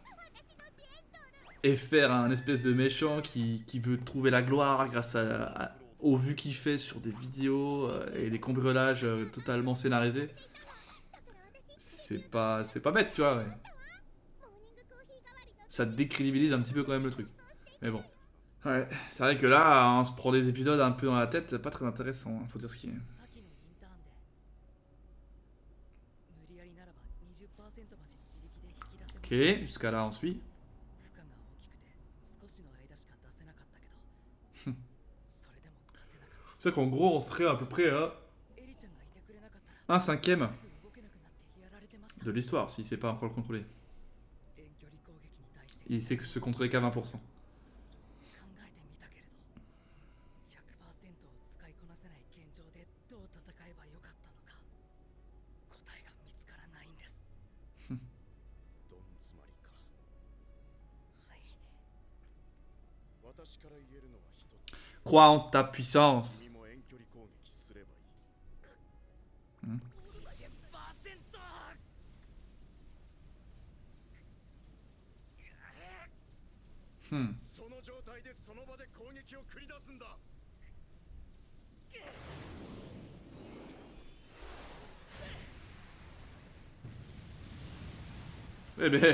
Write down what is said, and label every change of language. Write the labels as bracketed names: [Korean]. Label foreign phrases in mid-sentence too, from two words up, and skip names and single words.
[French] Et faire un espèce de méchant qui veut trouver la gloire grâce aux vues qu'il fait sur des vidéos et des cambriolages totalement scénarisés. C'est pas bête, tu vois. Ouais. Ça décrédibilise un petit peu quand même le truc. Mais bon. Ouais, c'est vrai que là, on se prend des épisodes un peu dans la tête, c'est pas très intéressant, hein, faut dire ce qui est. [Japanese] 先のインターンで無理やりならば 20% まで自力で引き出せます。 [French] Ok, jusqu'à là on suit. [Japanese] 負荷が大きくて少しの間しか出せなかったけどそれでも勝てなかっ [French] C'est vrai qu'en gros, on serait à peu près à [Japanese] た。エリちゃんがいてくれなかったら [French] un cinquième [Japanese] すぐ動けなくなってやられてました。 [French] de l'histoire, si c'est pas encore contrôlé. [Japanese] 遠距離攻撃に対して [French] Il sait que se contrôler qu'à 20%. [Japanese] 考えてみたけれど 100% を使いこなせない現状でどう戦えばよかったのか答えが見つからないんです。どん詰まりか。はい。私から言えるのは一つ。 [French] Crois en ta puissance. [Japanese] 君も遠距離攻撃すればいい。 20%! Hmm. その状態でその場で攻撃を繰り出すんだ。 [French] Eh ben,